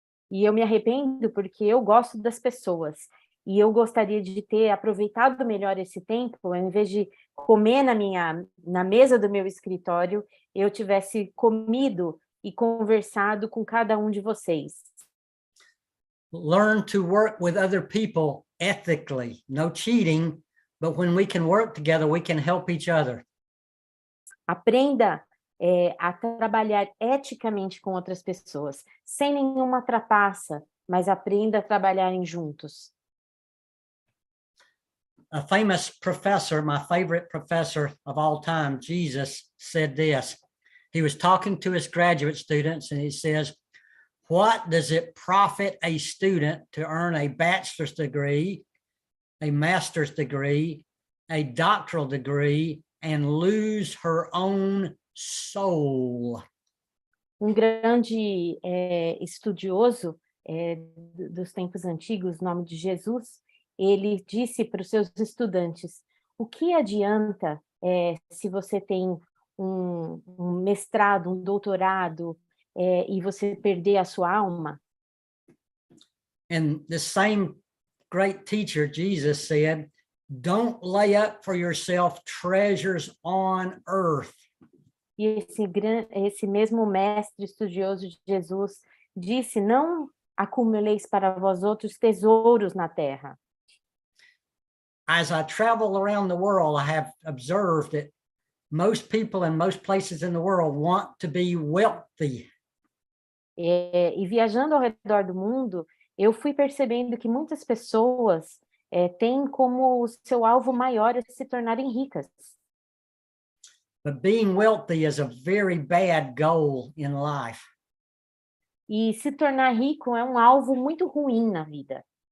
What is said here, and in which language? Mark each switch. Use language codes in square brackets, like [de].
[pt] E eu me arrependo porque eu gosto das pessoas. E eu gostaria de ter aproveitado melhor esse tempo, ao invés de comer na mesa do meu escritório, eu tivesse comido e conversado com cada um de vocês. [en] Learn to work with other people ethically, no cheating, but when we can work together, we can help each other. [pt] Aprenda a trabalhar eticamente com outras pessoas, sem nenhuma trapaça, mas aprenda a trabalharem juntos. [en] A famous professor, my favorite professor of all time, Jesus, said this. He was talking to his graduate students and he says, "What does it profit a student to earn a bachelor's degree, a master's degree, a doctoral degree and lose her own soul. [pt] Grande estudioso dos tempos antigos, em nome de Jesus, ele disse para os seus estudantes: o que adianta se você tem um mestrado, um doutorado, e você perder a sua alma? [en] And the same great teacher, Jesus, said, don't lay up for yourself treasures on earth. [pt] E esse mesmo mestre estudioso de Jesus disse: não acumuleis para vós outros tesouros na terra. [en] As I travel around the world, I have observed that most people in most places in the world want to be wealthy. [pt] E viajando ao redor do mundo, eu fui percebendo que muitas pessoas têm como seu alvo maior se tornarem ricas. [en] But being wealthy is a very bad goal in life. [pt] E se tornar rico é um alvo muito ruim na vida.